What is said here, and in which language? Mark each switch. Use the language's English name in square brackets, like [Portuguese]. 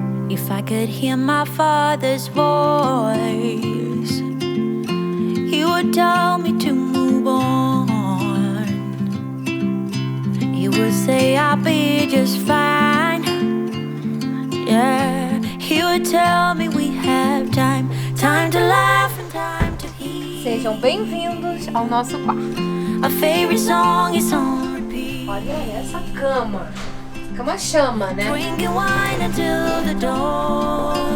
[English] If I could hear my father's voice, he would tell me to move on. He would say I'll be just fine. Yeah, he would tell me we have time to laugh and time to heal. [Portuguese] Sejam bem-vindos ao nosso quarto. [English] My favorite song is on repeat. [Portuguese] Olha essa cama. Cama chama, né? [English] Drinking wine until the dawn.